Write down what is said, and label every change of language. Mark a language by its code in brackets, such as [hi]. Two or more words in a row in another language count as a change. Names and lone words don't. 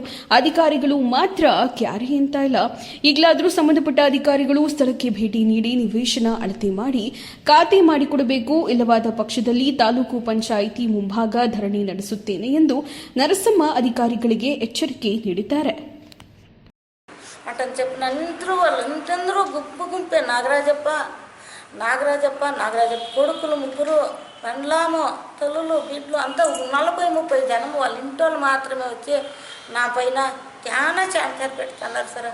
[kn] ಅಧಿಕಾರಿಗಳು ಮಾತ್ರ ಕ್ಯಾರಿ ಅಂತ ಇಲ್ಲ. ಈಗಲಾದರೂ ಸಂಬಂಧಪಟ್ಟ ಅಧಿಕಾರಿಗಳು ಸ್ಥಳಕ್ಕೆ ಭೇಟಿ ನೀಡಿ ನಿವೇಶನ ಅಳತೆ ಮಾಡಿ ಖಾತೆ ಮಾಡಿಕೊಡಬೇಕು, ಇಲ್ಲವಾದ ಪಕ್ಷದಲ್ಲಿ ತಾಲೂಕು ಪಂಚಾಯಿತಿ ಮುಂಭಾಗ ಧರಣಿ ನಡೆಸುತ್ತೇನೆ ಎಂದು ನರಸಮ್ಮ ಅಧಿಕಾರಿಗಳಿಗೆ ಎಚ್ಚರಿಕೆ ನೀಡಿದ್ದಾರೆ. [te] వాళ్ళందరూ గుంపే నాగరాజప్ప కొడుకులు ముగ్గురు పెండ్లాము తల్లులు బిడ్డలు అంతా 40-30 జనం వాళ్ళ ఇంటోళ్ళు మాత్రమే వచ్చి నా పైన చాలా చాంకర్ పెడుతున్నారు సార్.